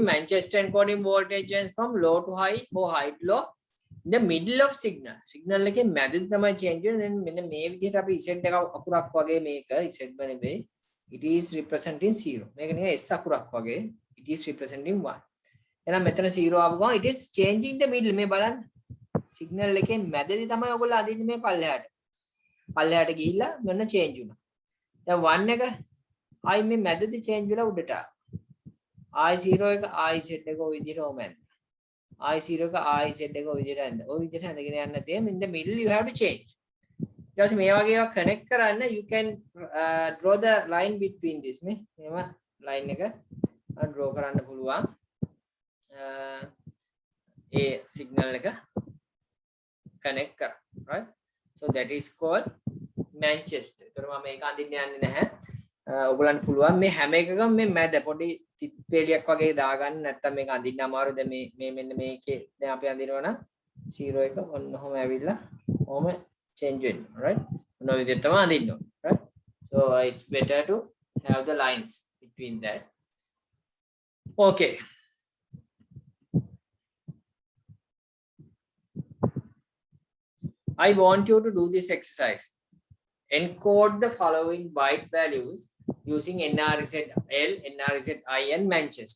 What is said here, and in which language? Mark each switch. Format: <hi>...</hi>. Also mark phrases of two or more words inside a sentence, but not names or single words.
<en>Manchester encoding voltage change from low to high or high to low in the middle of signal.</en> <si>Signal එකේ මැදදී තමයි change වෙන්නේ. then මෙන්න මේ විදිහට අපි Z එක අකුරක් වගේ මේක Z නෙවෙයි.</si> <en>It is representing 0.</en> <si>මේක නිකන් S අකුරක් වගේ.</si> <en>It is representing 1.</en> <si>එහෙනම් මෙතන 0 ආව ගමන්</si> <en>it is changing the middle.</en> <si>මේ බලන්න. signal එකේ මැදදී තමයි ඔයගොල්ලෝ අදින්නේ මේ පල්ලෙහාට. පල්ලෙහාට ගිහිල්ලා මෙන්න change වුණා. දැන් 1 එක I මේ මැදදී change වෙලා උඩට ආවා. I0 එක IZ එක ඔය විදිහට ඕම ඇඳ. I0 එක IZ එක ඔය විදිහට ඇඳ. ඔය විදිහට ඇඳගෙන යන්න තියෙන</si> <en>in the middle you have to change.</en> <si>ඊට පස්සේ මේ වගේ ඒවා connect කරන්න</si> <en>you can draw the line between this</en> <si>මේව line එක draw කරන්න පුළුවන්. ඒ signal එක connect කරා.</si> <en>Right? So that is called Manchester.</en> <si>ඒතර මම මේක අඳින්න යන්නේ නැහැ. ඔයගලන්ට පුළුවන් මේ හැම එකකම මේ මැද පොඩි තිත් පෙලියක් වගේ දාගන්න නැත්නම් මේක අඳින්න අමාරු. දැන් මේ මෙන්න මේකේ දැන් අපි අඳිනවනම් 0 එක ඔන්න ඔහම ඇවිල්ලා ඔහම change වෙනවා. Right? ඔන්න ඔය විදිහට තමයි අඳින්න ඕනේ.</si> <en>Right? So it's better to have the lines between that. Okay. I want you to do this exercise. Encode the following byte values using NRZ L, NRZ I, and Manchester.</en>